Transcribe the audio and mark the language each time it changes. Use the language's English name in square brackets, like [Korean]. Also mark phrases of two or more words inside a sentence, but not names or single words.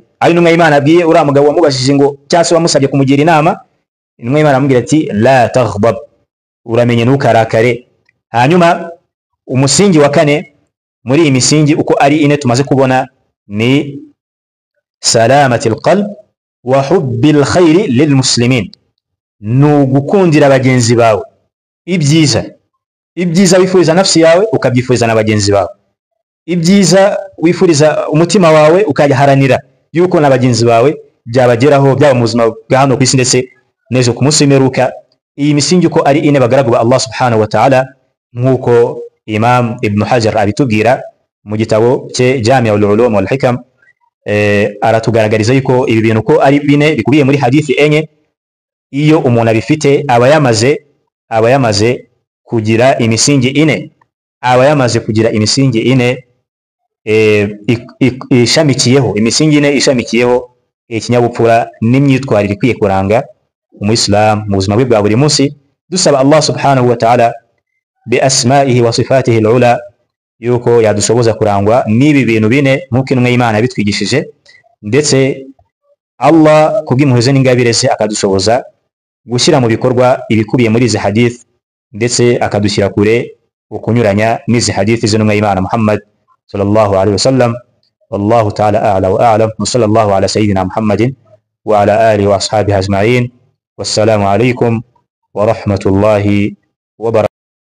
[Kinyarwanda] Ari numwe Imana abwiye uriya mugabo wamubajije ngo cyase wamusabye kumugira inama, numwe Imana amubwira ati [Arabic] لا تغضب, [Kinyarwanda] uramenye ntukarakare. Hanyuma umusingi wa kane muri iyi misingi uko ari 4 tumaze kubona ni [Arabic] سلامة القلب وحب الخير للمسلمين, [Kinyarwanda] nugukundira bagenzi bawe ibyiza wifuriza nafsi yawe ukabyifuriza na bagenzi bawe, ibyiza wifuriza umutima wawe ukaharanira yuko na bagenzi bawe byabageraho, byaba mu buzima bwa hano ku isi ndetse nejo ku munsi w'imperuka. Iyi misingi uko ari 4 bagaragu ba [Arabic] الله سبحانه وتعالى, [Kinyarwanda] nkuko Imam Ibn Hajar abitubwira mu gitabo cye Jami'ul Ulum wal Hikam, aratugaragariza yuko ibi bintu ko ari 4 bikubiye muri hadithi enye. Iyo umuntu abifite aba yamaze kugira imisingi 4, aba yamaze kugira imisingi 4 ishamikiyeho, imisingi 4 ishamikiyeho ikinyabupfura n'imyitwarire ikwiye kuranga umuislamu mu buzima bwe bwa buri munsi. Dusaba [Arabic] الله سبحانه وتعالى بأسمائه وصفاته العلى [Kinyarwanda] yuko yadushoboza kurangwa n'ibi bintu 4 nkuko intumwa y'Imana bitwigishije, ndetse Allah kubw'impuhwe n'ingabire ze akadushoboza gushyira mu bikorwa ibikubiye muri izi hadith, ndetse akadushyira kure ukunyuranya n'izi hadith z'intumwa y'Imana Muhammad [Arabic] صلى الله عليه وسلم. والله تعالى أعلى وأعلم وصلى الله على سيدنا محمد وعلى آله وأصحابه أجمعين. والسلام عليكم ورحمة الله وبركاته.